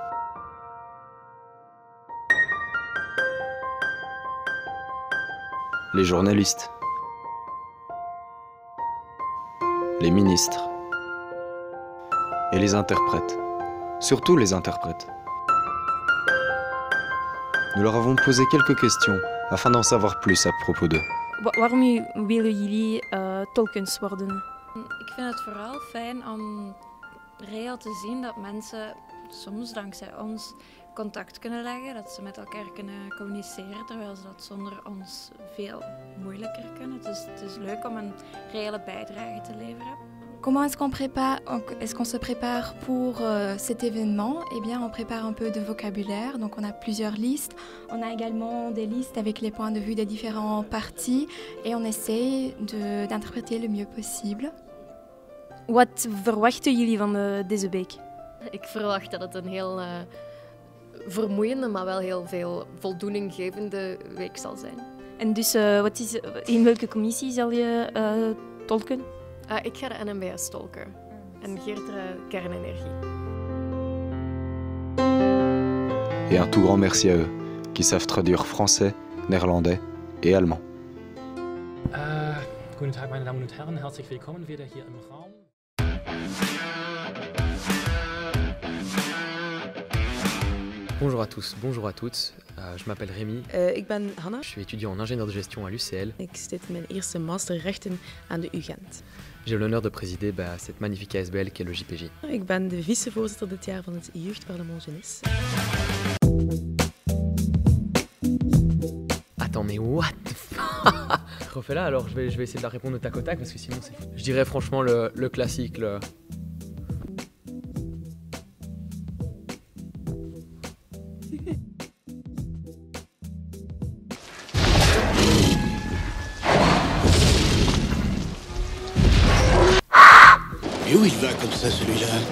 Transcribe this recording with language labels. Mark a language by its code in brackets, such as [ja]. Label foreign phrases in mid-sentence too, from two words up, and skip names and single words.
[fr] Les journalistes. Les ministres et les interprètes, surtout les interprètes. Nous leur avons posé quelques questions afin d'en savoir plus à propos d'eux. [nl] Waarom willen jullie tolkens worden? Ik vind het vooral fijn om reëel te zien dat mensen soms dankzij ons contact kunnen leggen, dat ze met elkaar kunnen communiceren, terwijl ze dat zonder ons veel moeilijker kunnen. Dus het is leuk om een reële bijdrage te leveren. [fr] Comment est-ce qu'on se prépare pour cet événement? Eh bien, on prépare un peu de vocabulaire, donc on a plusieurs listes. On a également des listes avec les points de vue des différents partis et on essaie d'interpréter le mieux possible. [nl] Wat verwachten jullie van deze week? Ik verwacht dat het een heel vermoeiende, maar wel heel veel voldoeninggevende week zal zijn. En dus in welke commissie zal je tolken? Ik ga de NMBS tolken en Geert kernenergie. [fr] Et un tout grand merci à eux, qui savent traduire français, néerlandais et allemand. [de] Guten Tag, meine Damen und Herren, herzlich willkommen wieder hier im Raum. [fr] Bonjour à tous, bonjour à toutes. Je m'appelle Rémi. [nl] Ik ben Hanna. [fr] Je suis étudiant en ingénieur de gestion à l'UCL. [nl] Ik zit mijn eerste masterrechten aan de UGent. [fr] J'ai l'honneur de présider cette magnifique ASBL qu'est le JPJ. [nl] Ik ben de vicevoorzitter dit jaar van het Jeugdparlement Jeunesse. [fr] Attends, mais [en] what the fuck? [fr] Refais-la alors, je vais essayer de la répondre au tac au tac parce que sinon c'est fou. Je dirais franchement le classique, le... Et où il va comme ça, celui-là?